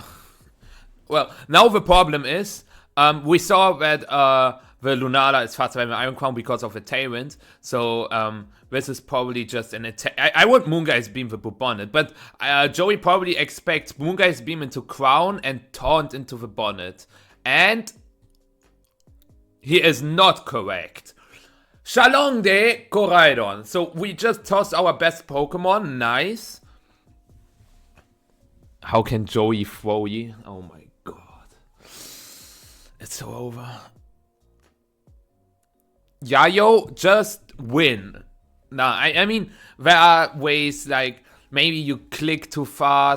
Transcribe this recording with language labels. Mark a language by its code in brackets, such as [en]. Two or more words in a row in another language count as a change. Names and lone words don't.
[en] Well, now the problem is, we saw that the Lunala is faster than the Iron Crown because of the Tailwind, so this is probably just an attack. I would Moongeist Beam the Bonnet, but Joey probably expects Moongeist Beam into Crown and Taunt into the Bonnet. And he is not correct. Shalong de Koraidon. So we just tossed our best Pokemon. Nice. How can Joey throw you? Oh my god. It's so over. Yayo, just win. Nah, I mean, there are ways like maybe you click too fast.